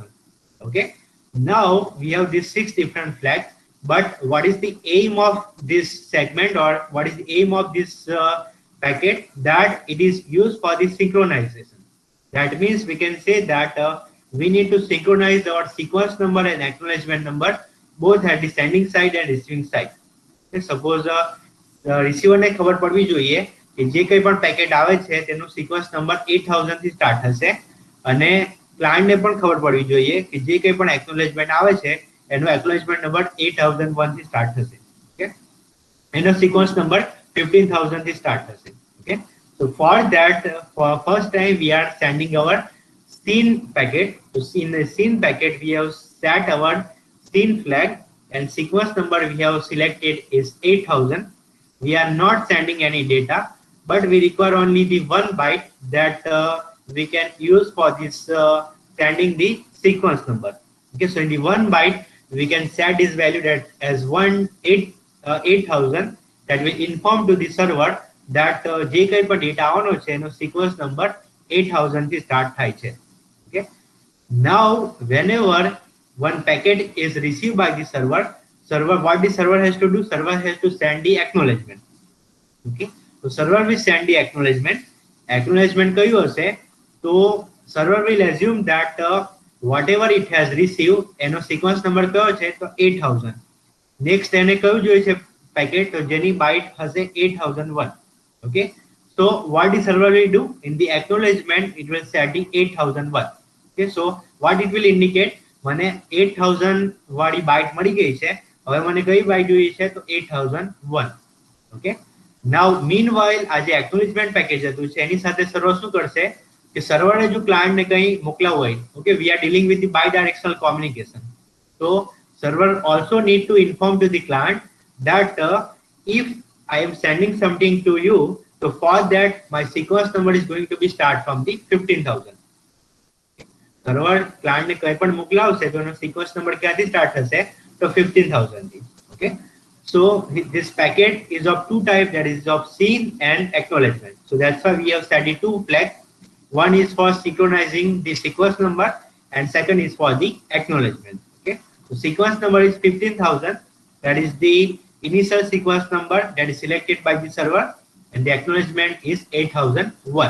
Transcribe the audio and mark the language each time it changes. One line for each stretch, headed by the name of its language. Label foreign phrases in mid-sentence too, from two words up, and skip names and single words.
English: Okay, now we have these 6 different flags, but what is the aim of this segment, or what is the aim of this packet? That it is used for the synchronization. That means we can say that we need to synchronize our sequence number and acknowledgement number both at the sending side and receiving side. Okay, suppose receiver
Gujarati: ખબર પડવી જોઈએ કે જે કંઈ પણ પેકેટ આવે છે તેનો
English: sequence number
Gujarati: 8000 થી સ્ટાર્ટ થશે, અને ક્લાયન્ટને પણ ખબર પડવી જોઈએ કે જે કંઈ પણ એક્નોલેજમેન્ટ આવે છે એનો
English: acknowledgement number
Gujarati: 8001 થી સ્ટાર્ટ થશે. ઓકે, એનો
English: sequence number
Gujarati: 15000 થી સ્ટાર્ટ થશે. ઓકે,
English: so for that for first time we are sending our scene packet. So in the scene packet we have set our scene flag, and sequence number we have selected is 8000. We are not sending any data, but we require only the 1 byte that we can use for this sending the sequence number. Okay, so in the 1 byte we can set this value that as 8000, that will inform to the server that
Gujarati: જે કંઈ પણ ડેટા આવવાનો છે એનો sequence number 8000 થી start થાય છે.
English: Okay, now whenever one packet is received by the server, what the server has to do, server has to send the acknowledgement. Okay, so server will send the acknowledgement
Gujarati: કયું હશે, તો
English: server will assume that whatever it has received
Gujarati: એનો sequence number કયો છે, તો
English: 8000.
Gujarati: next એને કયું જોઈએ છે packet તો જેની byte હશે 8001.
English: Okay, so what the server will do in the acknowledgement, it will set the 8001. Okay, so what it will indicate,
Gujarati: મને 8000 વાળી byte મળી ગઈ છે, હવે મને કઈ byte જોઈએ છે તો 8001.
English: Okay, now meanwhile
Gujarati: આ જે
English: acknowledgement package
Gujarati: હતું છે એની સાથે સર્વર શું કરશે કે સર્વરે જો ક્લાયન્ટ ને કઈ મોકલાવવું હોય,
English: okay, we are dealing with the bidirectional communication, so server also need to inform to the client that if I am sending something to you, so for that my sequence number is going to be start from the 15000. Server client
Gujarati: ને કઈ પણ મોકલાવશે તો એનો
English: sequence number
Gujarati: ક્યાંથી start થશે તો 15000 થી.
English: Okay, so this packet is of two types, that is of seen and acknowledgement. So that's why we have set the two flags. One is for synchronizing the sequence number and second is for the acknowledgement. Okay, so sequence number is 15000, that is the initial sequence number that is selected by the server, and the acknowledgement is 8001.